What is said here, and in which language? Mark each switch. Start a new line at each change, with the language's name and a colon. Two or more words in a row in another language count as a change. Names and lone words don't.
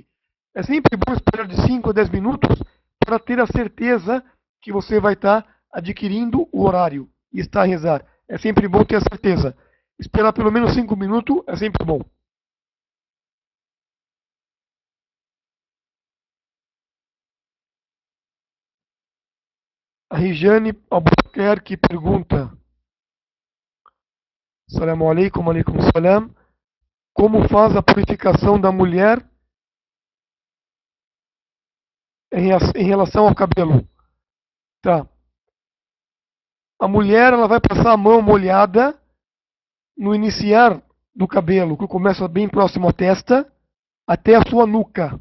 Portuguese: É sempre bom esperar de 5 a 10 minutos para ter a certeza que você vai estar adquirindo o horário e está a rezar. É sempre bom ter a certeza. Esperar pelo menos 5 minutos é sempre bom. A Rijane Albuquerque pergunta:
Arabic: السلام عليكم، عليكم السلام.
Portuguese: Como faz a purificação da mulher em relação ao cabelo? Tá. A mulher ela vai passar a mão molhada no iniciar do cabelo, que começa bem próximo à testa, até a sua nuca.